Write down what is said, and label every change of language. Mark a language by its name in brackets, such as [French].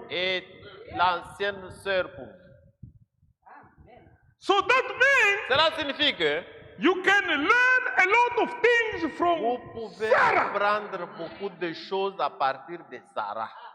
[French] est l'ancienne sœur pour vous. [English] So that means [French] Cela signifie que [English] you can learn a lot of things [French] vous [English] from [French] pouvez [English] Sarah. [French] apprendre beaucoup de choses à partir de Sarah.